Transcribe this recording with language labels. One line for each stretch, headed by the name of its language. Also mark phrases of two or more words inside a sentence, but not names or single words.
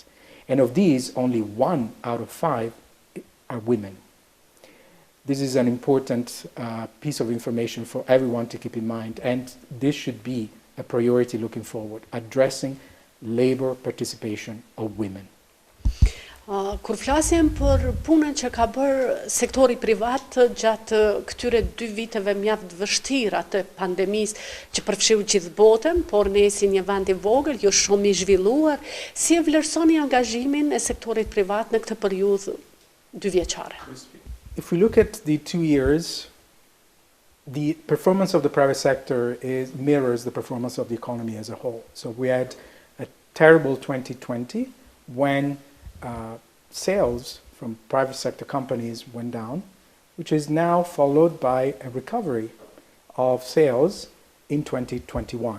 English: And of these, only 1 out of 5 are women. This is an important piece of information for everyone to keep in mind, and this should be a priority looking forward, addressing labor participation of women.
Albanian: Kur flasim për punën që ka bërë sektori privat gjatë këtyre 2 viteve mjaft vështira të pandemisë që përfshiu gjithë botën, por ne si një vend i vogël, jo shumë i zhvilluar, si e vlerësoni angazhimin e sektorit privat në këtë periudhë 2 vjeçare?
English: If we look at the 2 years, the performance of the private sector mirrors the performance of the economy as a whole. So we had a terrible 2020 when sales from private sector companies went down, which is now followed by a recovery of sales in 2021.